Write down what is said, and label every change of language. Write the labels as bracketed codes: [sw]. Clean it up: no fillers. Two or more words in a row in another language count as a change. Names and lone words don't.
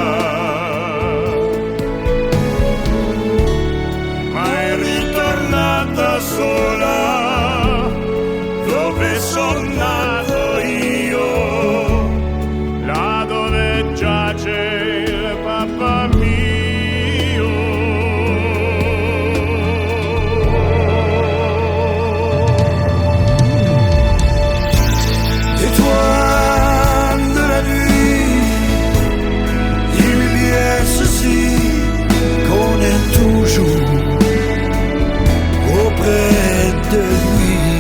[it] Ma è ritornata sola dove son nato io, là dove giace il papà mio. [fr] Étoile de la nuit, illumière ceci qu'on est toujours auprès de lui.